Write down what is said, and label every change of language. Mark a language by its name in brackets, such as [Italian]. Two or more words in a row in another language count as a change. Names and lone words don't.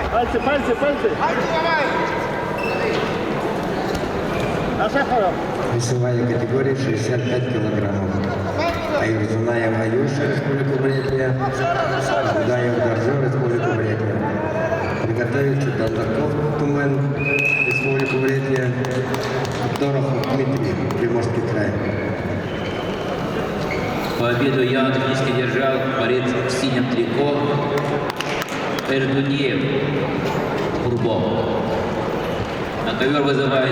[Russian] Пальцы. Весовая категория 65 килограммов. Айрзунаев Аюша, Республика Бурятия. Будаев Даржо, Республика Бурятия. Приготовиться Долдаков Тумен, Республика Бурятия. Дорохов Дмитрий, Приморский край. Победу явно держал борец в синем трико Эрдуньев Курбов. На ковер вызывает